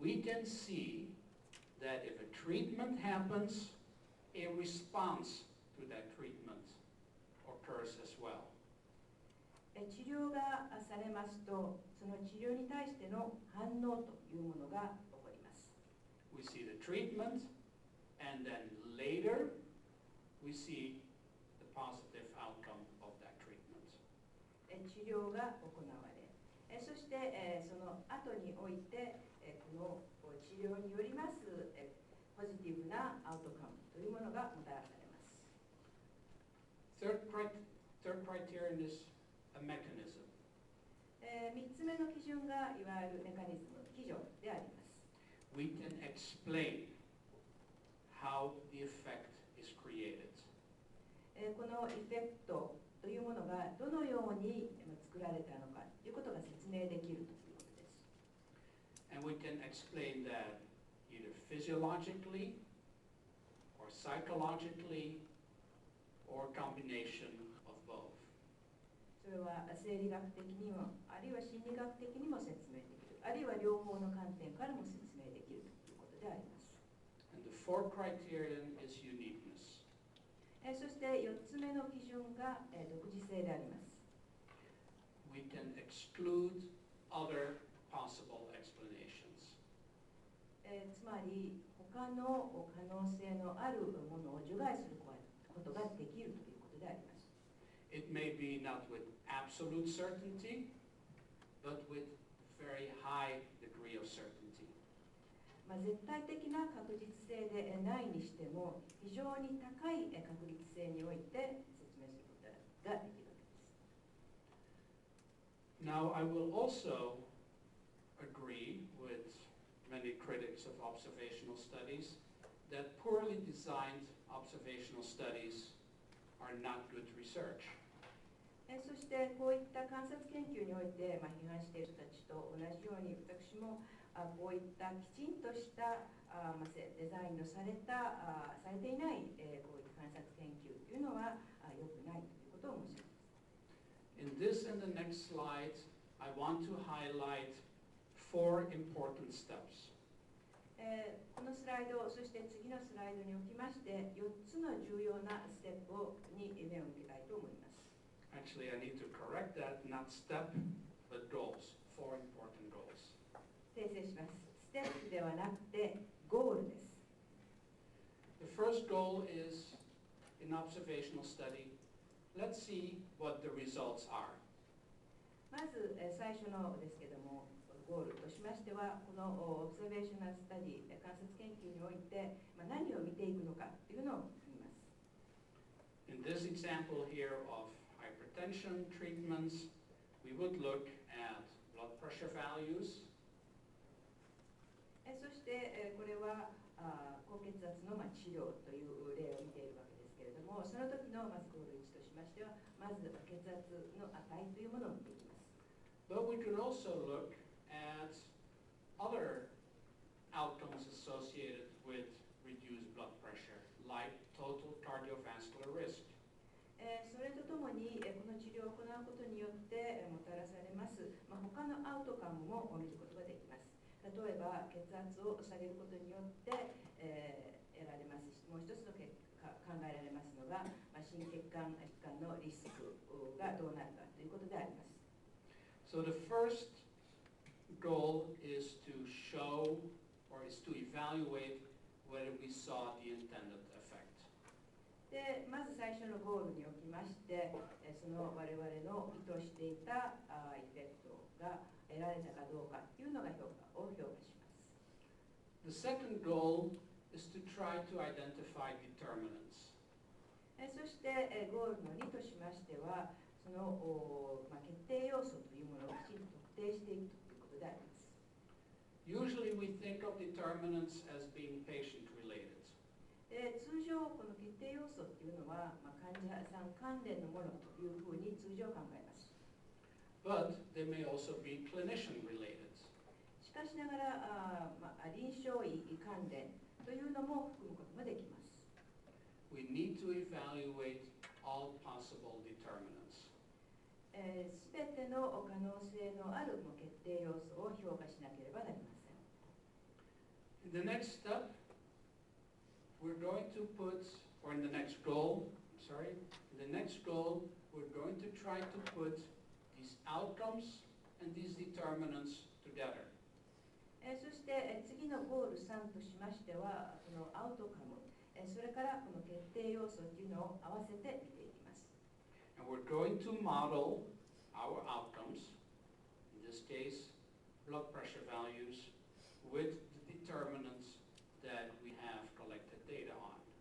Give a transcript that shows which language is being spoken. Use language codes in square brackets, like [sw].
[en] we can see that if a treatment happens, a response to that treatment occurs as well. [ja] 治療がされますと、その治療に対しての反応というものが起こります。 [en] We see the treatment, and then later we see the positive outcome of that treatment. [ja] 治療が行われ、そしてその後においてこの治療によりますポジティブなアウトカムというものがもたらされます。 [en] Third criterion is a mechanism. [ja] 3つ目の基準がいわゆるメカニズム、基準であります。 [en] We can explain how the effect is created. [ja] このエフェクトというものがどのように作られたのかということが説明できるということです。 [en] And we can explain that either physiologically or psychologically or a combination of both. [ja] それは生理学的にも、あるいは心理学的にも説明できる、あるいは両方の観点からも説明できるということであります。 [en] And the fourth criterion is uniqueness. [ja] そして4つ目の基準が独自性であります。 [en] We can exclude other possible explanations. [ja] つまり他の可能性のあるものを除外することができるということであります。 [en] It may be not with absolute certainty, but with very high degree of certainty. [ja] 絶対的な確実性でないにしても、非常に高い確率性において説明することができるわけです。 [en] Now, I will also agree with many critics of observational studies that poorly designed observational studies are not good research. [ja] そしてこういった観察研究において、批判している人たちと同じように、私もこういったきちんとしたデザインのされていない、こういった観察研究というのは良くないということを申し上げます。 [en] In this and the next slide, I want to highlight 4 important steps. [ja] このスライド、そして次のスライドにおきまして、4つの重要なステップに目を向けたいと思います。 [en] Actually, I need to correct that, not step, but goals. 4 important goals. [ja] 訂正します。ステップではなくて、ゴールです。 [en] The first goal is, in observational study, let's see what the results are. [ja] まず最初のですけども、ゴールとしましては、このオブザベーショナルスタディ、観察研究において、何を見ていくのかというのを見ます。 [en] In this example here of hypertension treatments, we would look at blood pressure values. [ja] そしてこれは高血圧の治療という例を見ているわけですけれども、その時のまずゴール1としましては、まず血圧の値というものを見ていきます。 [en] But we could also look at other outcomes associated with reduced blood pressure, like total cardiovascular risk. [ja] それとともにこの治療を行うことによってもたらされます他のアウトカムも見ることができます。例えば血圧を下げることによって、得られますし、もう一つの考えられますのが、心血管疾患のリスクがどうなるかということであります。 [en] So the first goal is to show or is to evaluate whether we saw the intended effect. [ja] でまず最初のゴールにおきまして、その我々の意図していたエフェクトが得られたかどうかというのが評価します。 [en] The second goal is to try to identify determinants. [ja] そしてゴールの2としましては、その決定要素というものをきちんと特定していくということであります。 [en] Usually we think of determinants as being patient-related. [ja] 通常この決定要素というのは、患者さん関連のものというふうに通常考えます。 [en] But they may also be clinician-related. [ja] しかしながら臨床医関連というのも含むことができます。 [en] We need to evaluate all possible determinants. [ja] すべての可能性のある決定要素を評価しなければなりません。 [en] In the next step, we're going to put, or in the next goal, in the next goal, we're going to try to put these outcomes and these determinants together. [ja] そして次のゴール3としましては、このアウトカム、それからこの決定要素というのを合わせて見ていきます。 [en] And we're going to model our outcomes, in this case, blood pressure values, with the determinants that we have collected data on.